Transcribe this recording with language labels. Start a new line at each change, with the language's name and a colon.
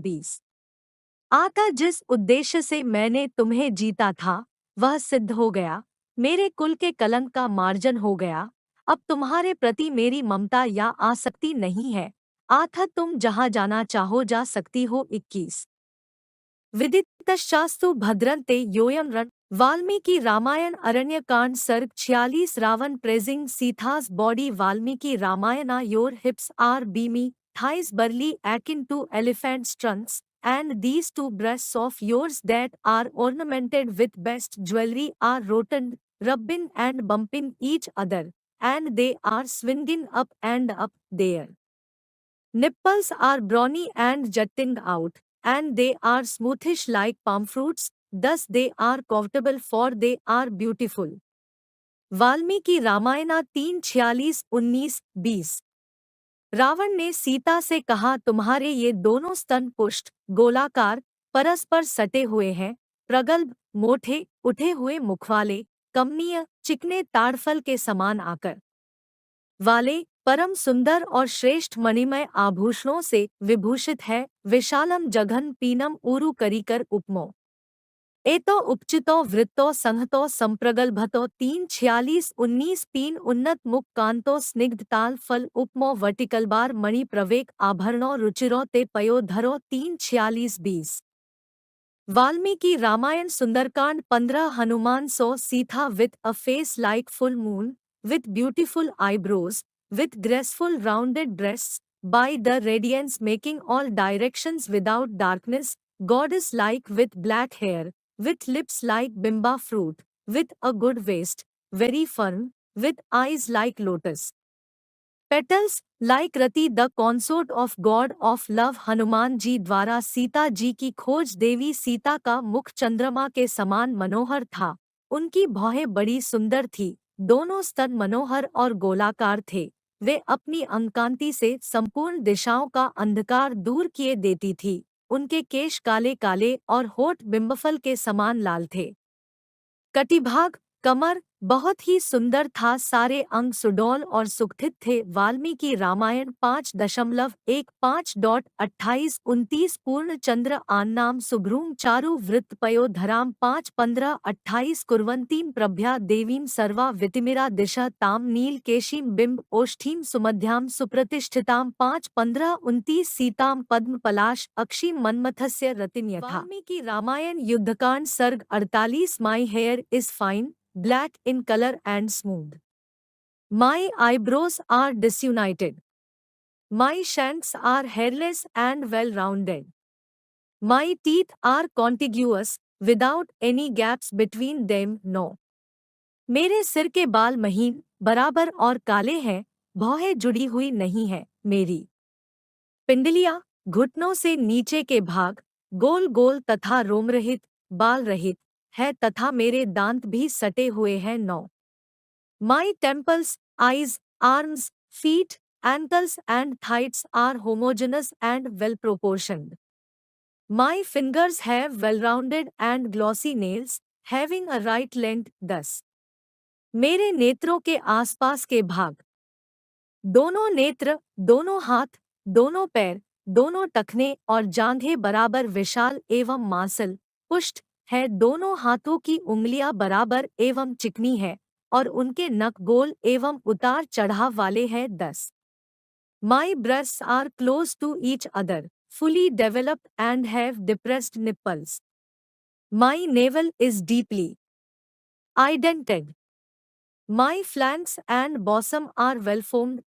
Hindi: 20 आता जिस उद्देश्य से मैंने तुम्हें जीता था वह सिद्ध हो गया, मेरे कुल के कलंक का मार्जन हो गया, अब तुम्हारे प्रति मेरी ममता या आसक्ति नहीं है, अतः तुम जहाँ जाना चाहो जा सकती हो।
Sanskrit: 21 विदितश्चास्तु भद्रन्ते योऽयं रण।
Hindi: वाल्मीकि रामायण अरण्य कांड सर्ग 46।
English: Ravan praising सीता's body। Valmiki Ramayana, your hips are beamy, thighs burly akin to elephant's trunks, and these two breasts of yours that are ornamented with best jewelry are rotund, rubbing and bumping each other, and they are swinging up and up. Their nipples are brawny and jutting out, and they are smoothish like palm fruits, thus they are comfortable for they are beautiful।
Hindi: Valmiki Ramayana 3:46-19-20 Ravan ने सीता से कहा, तुम्हारे ये दोनों स्तन पुष्ट गोलाकार परस्पर सटे हुए हैं, प्रगल्भ मोटे उठे हुए मुखवाले, कमनीय चिकने ताड़फल के समान आकर वाले, परम सुंदर और श्रेष्ठ मणिमय आभूषणों से विभूषित है,
Sanskrit: विशालम जघन पीनम ऊरु करीकर उपमो एतो उपचितो वृत्तो संहतो संप्रगल्भतो। 3:46-19 पीन उन्नत मुख कांतो स्निग्ध ताल फल उपमो वर्टिकलबार मणि प्रवेक आभरणों रुचिरो ते पयो धरो।
Hindi: 3:46-20 वाल्मीकि रामायण सुंदरकांड 15।
English: Hanuman saw Sita with a face like full moon, with beautiful eyebrows, with graceful rounded breasts, by the radiance making all directions without darkness, goddess-like with black hair, with lips like bimba fruit, with a good waist, very firm, with eyes like lotus petals, like Rati the consort of God of love।
Hindi: Hanuman ji द्वारा सीता जी की खोज। देवी सीता का मुख चंद्रमा के समान मनोहर था, उनकी भौहें बड़ी सुंदर थी, दोनों स्तन मनोहर और गोलाकार थे, वे अपनी अंगकांति से संपूर्ण दिशाओं का अंधकार दूर किए देती थी, उनके केश काले काले और होठ बिंबफल के समान लाल थे। कटिभाग, कमर, बहुत ही सुंदर था, सारे अंग सुडौल और सुगठित थे।
Sanskrit: वाल्मीकि रामायण 5.5.28-29 पूर्ण चंद्र आन्नाम सुभ्रूम चारु वृत्त पयोधराम 5:15-28 कुर्वन्तीम प्रभ्या देवीम सर्वा वितिमिरा दिशा ताम नील केशीम बिंब ओष्ठीम सुमध्याम सुप्रतिष्ठिताम 5:15-29 सीताम पद्म पलाश अक्षीम मन्मथस्य रतिम यथा।
English: वाल्मीकि रामायण युद्धकांड सर्ग 48 my hair is fine, black in color and smooth. My eyebrows are disunited. My shanks are hairless and well-rounded. My teeth are contiguous, without any gaps between them, no.
Hindi: मेरे सिर के बाल महीन, बराबर और काले हैं, भौहें जुड़ी हुई नहीं है। मेरी पिंडलियाँ घुटनों से नीचे के भाग गोल गोल तथा रोमरहित, बाल रहित है तथा मेरे दांत भी सटे हुए हैं। 9.
English: My temples, eyes, arms, feet, ankles and thighs are homogeneous and well proportioned. My fingers have well-rounded and glossy nails, having a right length. 10.
Hindi: मेरे नेत्रों के आसपास के भाग दोनों नेत्र, दोनों हाथ, दोनों पैर, दोनों टखने और जांघें बराबर विशाल एवं मांसल पुष्ट है। दोनों हाथों की उंगलियां बराबर एवं चिकनी है और उनके नख गोल एवं उतार चढ़ाव वाले हैं। 10.
English: My breasts are close to each other, fully developed and have depressed nipples. My navel is deeply indented. My flanks and bosom are well formed.